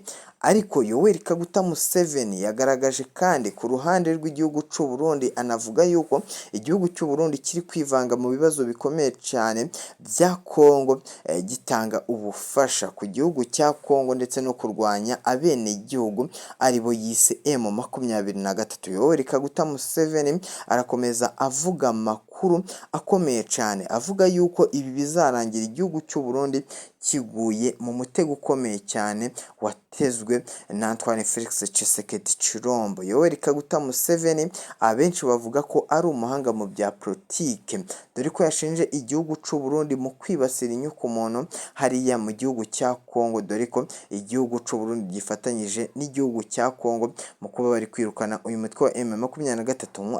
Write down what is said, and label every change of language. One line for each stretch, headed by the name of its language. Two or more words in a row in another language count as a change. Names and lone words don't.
Kinyarwanda: Ariko Yoweri Kaguta Museveni yagaragaje kandi ku ruhande rw'igihugu c'u Burundi anavuga yuko igihugu cy'u Burundi kiri kwivanga mu bibazo bikomeye cyane bya Kongo, gitanga ubufasha ku gihugu cya Kongo ndetse no kurwanya abene igihugu aribo yise M23. Yoweri Kaguta Museveni arakomeza avuga amakuru akomeye cyane avuga yuko ibi bizarangira igihugu cy'u Burundi kiguye mu mutego ukomeye cyane watezwe na Antoine Felix Tshisekedi Chilombo. Yoweri Kaguta Museveni abenshi bavuga ko ari umuhanga mu bya politike, dore ko yashinje igihugu c'u Burundi mu kwibasira inyukomuntu hariya mu gihugu cya Kongo, dore ko igihugu c'u Burundi gifatanyije n'igihugu cya Kongo mu kuba bari kwirukana uyu mutwe wa M23.